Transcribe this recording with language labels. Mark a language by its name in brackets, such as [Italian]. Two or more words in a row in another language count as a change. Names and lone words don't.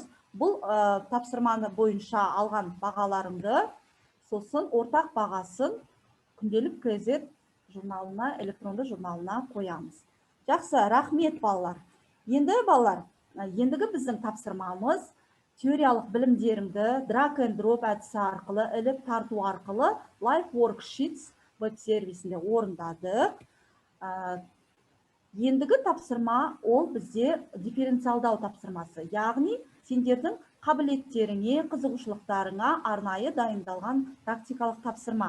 [Kazakh] Бұл тапсырманы бойынша алған бағаларыңды, сосын ортақ бағасын күнделік КЗ журналына, электронды журналына қоямыз. Жақсы, рахмет балалар. Енді балалар, ендігі біздің тапсырмамыз теориялық білімдеріңді [English] drag and drop [Kazakh] әдісі арқылы, іліп тарту арқылы Life Worksheets веб-сервисінде орындады. Ендігі тапсырма ол бізде дифференциалдау тапсырмасы. Яғни, сендердің қабілеттеріңе, қызығушылықтарыңа арнайы дайындалған практикалық тапсырма.